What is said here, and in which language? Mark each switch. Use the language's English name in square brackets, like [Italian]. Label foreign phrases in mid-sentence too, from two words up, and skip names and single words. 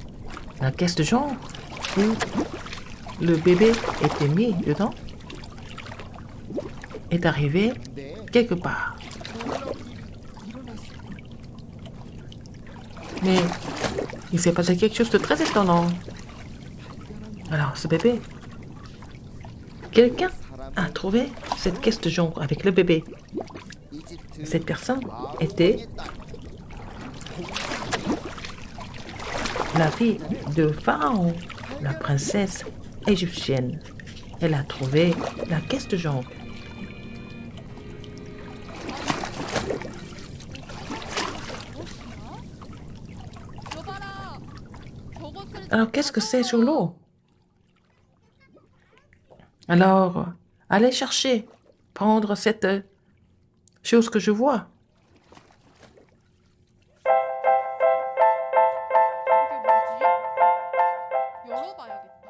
[French] La caisse de jonc où le bébé était mis dedans est arrivé [Korean] 네, [French] quelque part. [Korean] 놀라운 일이 일어났어요. [French] Mais il s'est passé quelque chose de très étonnant. [Korean] 발견한 [French] Alors, ce bébé, quelqu'un [Korean] 사람은 [French] a trouvé cette caisse de jonc avec le bébé. [Korean] 이집트 [French] Cette personne [Korean] 바로 [French] était [Korean] 왕의 딸, [French] la fille de Pharaon, la princesse égyptienne. Elle a trouvé la caisse de jonc. [Korean] 여봐라. 저것을 [French] Alors, qu'est-ce que c'est sur l'eau? Alors, allez chercher, prendre cette chose que je vois. [Korean] 이게 뭐지? 열어봐야겠다.